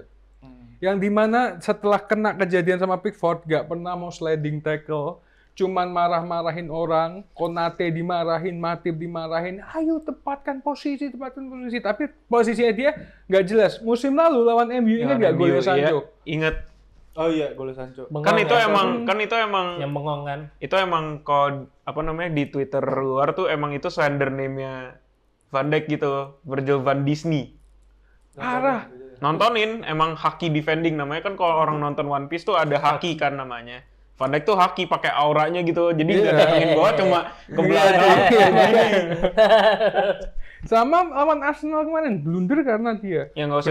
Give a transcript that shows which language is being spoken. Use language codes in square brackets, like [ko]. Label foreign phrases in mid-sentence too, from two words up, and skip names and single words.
[id] Yang dimana setelah kena kejadian sama Pickford gak pernah mau [en] sliding tackle, [id] cuman marah-marahin orang, Konate dimarahin, Matip dimarahin, ayo tepatkan posisi, tapi posisinya dia nggak jelas. Musim lalu lawan MU ingat nggak golnya Sancho? Ingat. Oh iya, gol Sancho. Bengong Kan itu emang yang bengong kan. itu emang kalau di Twitter luar tuh emang itu [en] slender name- [id] nya Van Dijk gitu, Virgil van Disney. Parah. Nontonin, emang haki defending namanya kan kalau orang nonton One Piece tuh ada haki kan namanya. Van Dijk tuh haki pakai auranya gitu, jadi nggak datengin bola cuma ke belakang. Sama lawan Arsenal kemarin blunder karena dia. Ya nggak usah